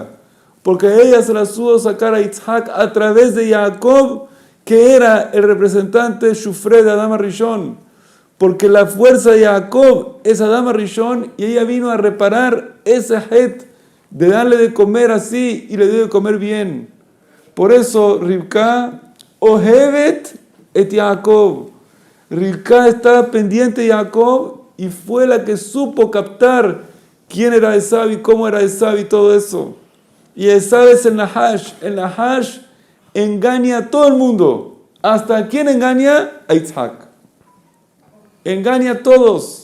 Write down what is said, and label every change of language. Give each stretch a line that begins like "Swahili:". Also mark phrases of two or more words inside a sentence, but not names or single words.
Spanish: Porque ella se la supo sacar a Yitzhak a través de Jacob, que era el representante Shufre de Adama Rishon. Porque la fuerza de Jacob es Adama Rishon y ella vino a reparar ese het de darle de comer así y le dio de comer bien. Por eso Rivka
Hebrew: אוהבת את
Spanish: Jacob. Rivka estaba pendiente de Jacob y fue la que supo captar quién era Esab y cómo era Esab y todo eso. Y Esab es el Nahash. El Nahash engaña a todo el mundo. ¿Hasta a quién engaña? A Yitzhak. Engaña a todos.